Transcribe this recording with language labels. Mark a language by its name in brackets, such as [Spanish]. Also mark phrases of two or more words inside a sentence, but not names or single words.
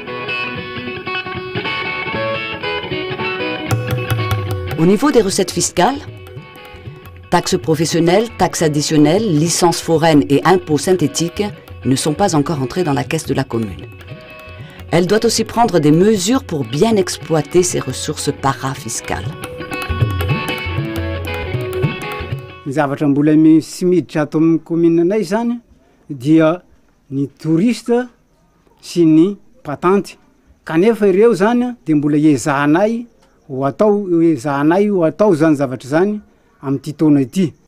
[French] Au niveau des recettes fiscales, taxes professionnelles, taxes additionnelles, licences foraines et impôts synthétiques ne sont pas encore entrés dans la caisse de la commune. Elle doit aussi prendre des mesures pour bien exploiter ses ressources parafiscales. [Malagasy] Ny zavatra mbola sy miditra ato amin'ny commune anay zany dia ny touriste sy ny patente. Kanefa ireo zany dia mbola ezahanay ho atao zany zavatra zany amin'ity taona ity.